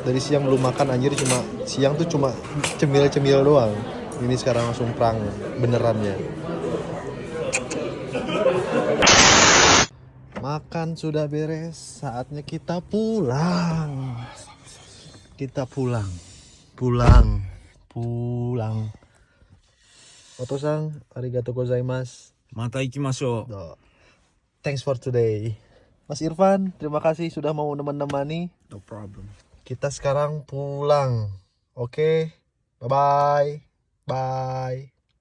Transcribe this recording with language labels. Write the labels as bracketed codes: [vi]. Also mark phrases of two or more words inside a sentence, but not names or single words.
[id] Dari siang belum makan anjir, cuma siang tuh cuma cemil-cemil doang. Ini sekarang langsung perang benerannya. Makan sudah beres, saatnya kita pulang. Kita pulang. [ja] お父さん、ありがとうございます. また行きましょう。 [en] Thanks for today. [id] Mas Irfan, terima kasih sudah mau menemani. [en] No problem. [id] Kita sekarang pulang. Oke. [en] Bye-bye. Bye.